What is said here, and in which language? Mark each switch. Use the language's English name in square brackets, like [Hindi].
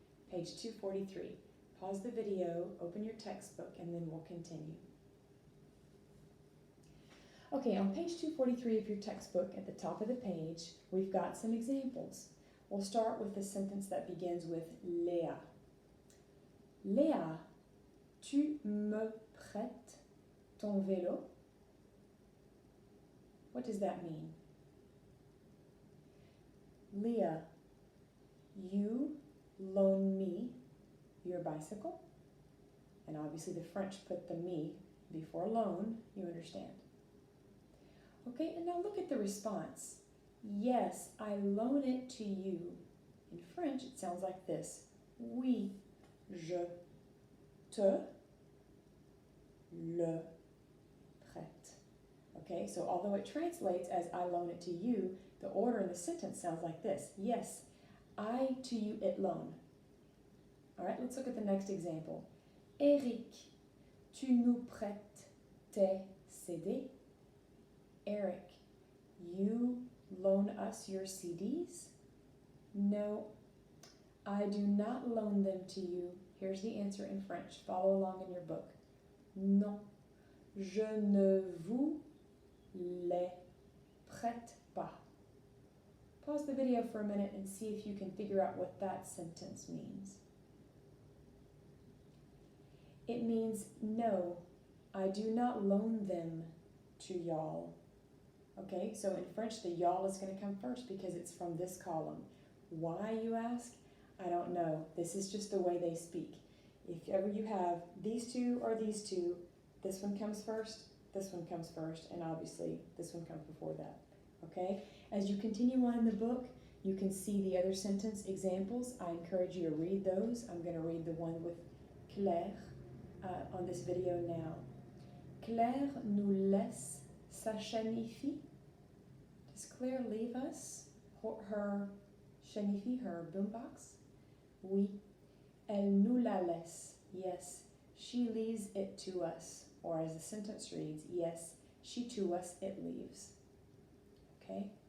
[English] Page 243. Pause the video, open your textbook, and then we'll continue. Okay, on page 243 of your textbook, at the top of the page, we've got some examples. We'll start with the sentence that begins with Léa. [French] Léa, tu me prêtes ton vélo? [English] What does that mean? Leah, you loan me your bicycle? And obviously the French put the me before loan, you understand. Okay, and now look at the response. Yes, I loan it to you. In French, it sounds like this. [French] Oui, je te le prête. [English] Okay, so although it translates as I loan it to you, the order in the sentence sounds like this. Yes, I to you it loan. All right, let's look at the next example. [French] Eric, tu nous prêtes tes CD? [English] Eric, you loan us your CDs? No, I do not loan them to you. Here's the answer in French. Follow along in your book. [French] Non, je ne vous les prête pas. [English] Pause the video for a minute and see if you can figure out what that sentence means. It means no, I do not loan them to y'all. Okay, so in French, the y'all is going to come first because it's from this column. Why, you ask? I don't know. This is just the way they speak. If ever you have these two or these two, this one comes first, this one comes first, and obviously this one comes before that. Okay? As you continue on in the book, you can see the other sentence examples. I encourage you to read those. I'm going to read the one with Claire on this video now. [French] Claire nous laisse sa chanifie. [English] Does Claire leave us her chanifie, her boombox? [French] Oui. Elle nous la laisse. [English] Yes. She leaves it to us. Or as the sentence reads, yes, she to us, it leaves. Okay?